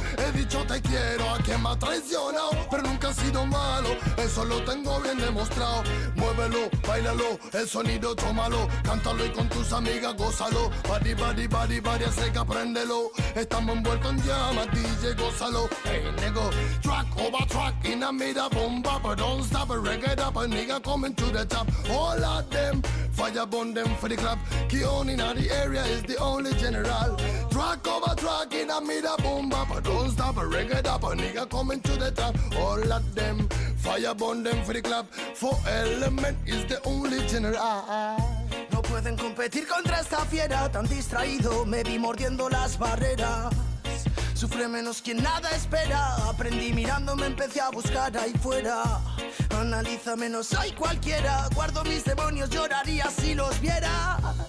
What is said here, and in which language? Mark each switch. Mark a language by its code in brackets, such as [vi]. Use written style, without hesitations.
[es] He dicho te quiero a quien me ha traicionado. Pero nunca ha sido malo, eso lo tengo bien demostrado. Muévelo, bailalo, el sonido tómalo. Cántalo y con tus amigas gózalo. [en] Body, body, body, body, [es] así que apréndelo. Estamos envueltos en llamas, DJ, gózalo. Hey, nego. [en] Track over track in a mid-a bomba, but don't stop it, reggae it up, a nigga coming to the top. All of them, fire burn them for the club. Keone in the area is the only general. Track over track in a mid-a bomba, but don't stop it, reggae it up, a nigga coming to the top. All of them, fire burn them for the club. 4 Element is the only general. [es] No pueden competir contra esta fiera, tan distraído me vi mordiendo las barreras. Sufre menos quien nada espera. Aprendí mirando, me empecé a buscar ahí fuera. Analiza menos, hay cualquiera. Guardo mis demonios, lloraría si los vieras.